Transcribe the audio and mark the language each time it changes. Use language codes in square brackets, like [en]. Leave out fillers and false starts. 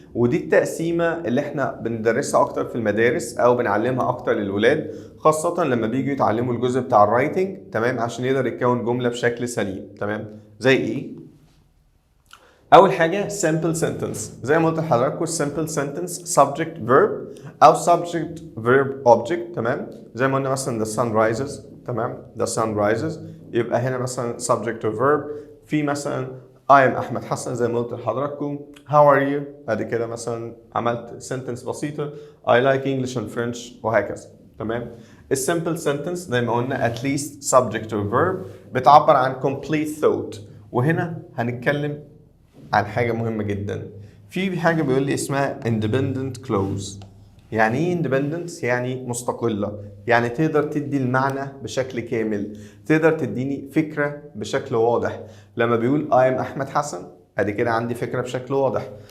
[ar] ودي التقسيمة اللي احنا بندرسها اكتر في المدارس او بنعلمها اكتر للولاد، خاصة لما بيجوا يتعلموا الجزء بتاع الرايتنج. تمام؟ عشان يقدر يكون جملة بشكل سليم. تمام؟ زي ايه؟ أول حاجة simple sentence، زي ما قلت لحضراتكم simple sentence subject verb أو subject verb object. تمام؟ زي ما قلنا مثلا the sun rises. تمام؟ the sun rises يبقى هنا مثلا subject or verb. في مثلا I am أحمد حسن زي ما قلت لحضراتكم. how are you؟ أدي كده مثلا عملت sentence بسيطة. [en] I like English and French وهكذا. تمام؟ الsimple sentence زي ما قلنا at least subject or verb بتعبر عن complete thought. [ar] وهنا هنتكلم عن حاجة مهمة جدا. في حاجة بيقول لي اسمها independent clause. يعني ايه independent؟ يعني مستقلة، يعني تقدر تدي المعنى بشكل كامل، تقدر تديني فكرة بشكل واضح. لما بيقول I am أحمد حسن ادي كده عندي فكرة بشكل واضح.